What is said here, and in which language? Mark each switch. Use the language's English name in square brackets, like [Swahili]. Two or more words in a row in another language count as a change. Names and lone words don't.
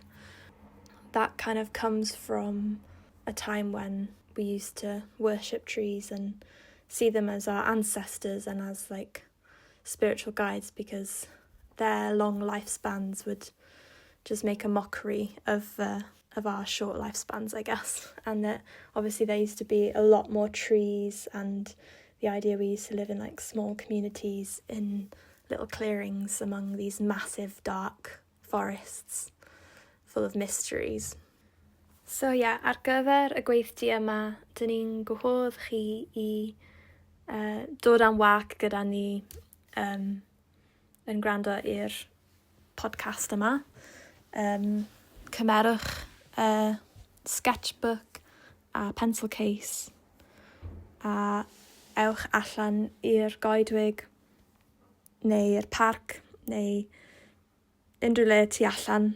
[English] That kind of comes from a time when we used to worship trees and see them as our ancestors and as like spiritual guides, because their long lifespans would just make a mockery of our short lifespans, I guess. And that obviously there used to be a lot more trees, and the idea we used to live in like small communities in little clearings among these massive dark forests full of mysteries. So yeah, [Welsh] ar gyfer y gweithdy yma, dyn ni'n gwahodd chi i dod am wac gyda ni yn gwrando i'r podcast yma. Cymerwch sketchbook a pencil case a ewch allan i'r goedwig neu i'r parc neu unrhyw le tu allan.